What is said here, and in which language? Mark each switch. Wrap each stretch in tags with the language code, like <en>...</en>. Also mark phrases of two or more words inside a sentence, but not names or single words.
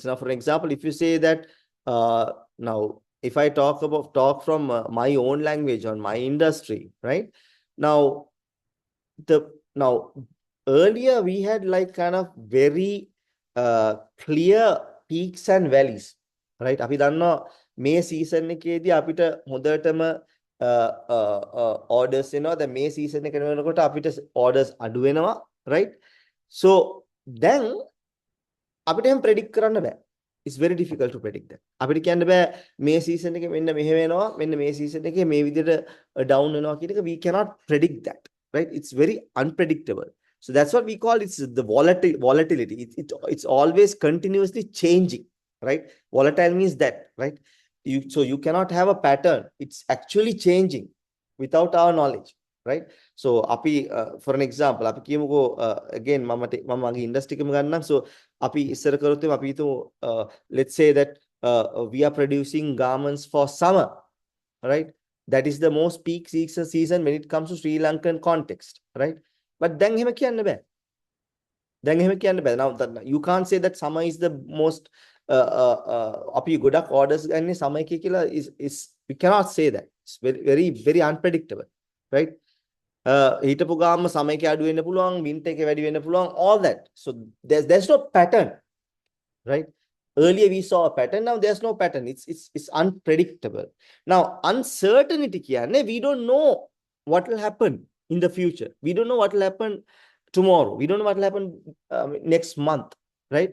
<en>Now, for example, if you say that now if I talk from my own language on my industry, right? Now earlier we had like kind of very clear peaks and valleys, right?</en> <si>අපි දන්නවා මේ season එකේදී අපිට හොඳටම orders එනවා. දැන් මේ season එක වෙනකොට අපිට orders අඩු වෙනවා,</si> <en>right? So then</en> <si>අපිට එහෙම predict කරන්න බෑ.</si> <en>It's very difficult to predict that.</en> <si>අපිට කියන්න බෑ මේ season එකේ මෙන්න මෙහෙ වෙනවා, මෙන්න මේ season එකේ මේ විදිහට down වෙනවා කියන එක.</si> <en>We cannot predict that, right? It's very unpredictable. So that's what we call it's the volatility. It's always continuously changing, right? Volatile means that, right? So you cannot have a pattern. It's actually changing without our knowledge, right? So api for an example,</en> <si>api කියමුකෝ again මම මගේ industry එකම ගන්නම්.</si> <en>So</en> <si>අපි ඉස්සර කරොත් අපි හිතමු</si> <en>let's say that we are producing garments for summer, right? That is the most peak season when it comes to Sri Lankan context, right? But then</en> <si>එහෙම කියන්න බෑ.</si> <en>Now you can't say that summer is the most</en> <si>අපි ගොඩක් orders ගන්නේ summer එකේ කියලා</si> <en>is we cannot say that. It's very, very, very unpredictable, right?</en> <si>හිටපු ගාම summer එකේ අඩු වෙන්න පුළුවන්, winter එකේ වැඩි වෙන්න පුළුවන්,</si> <en>all that. So there's no pattern, right? Earlier we saw a pattern, now there's no pattern. It's unpredictable. Now uncertainty කියන්නේ we don't know what will happen in the future. We don't know what will happen tomorrow. We don't know what will happen next month, right?</en>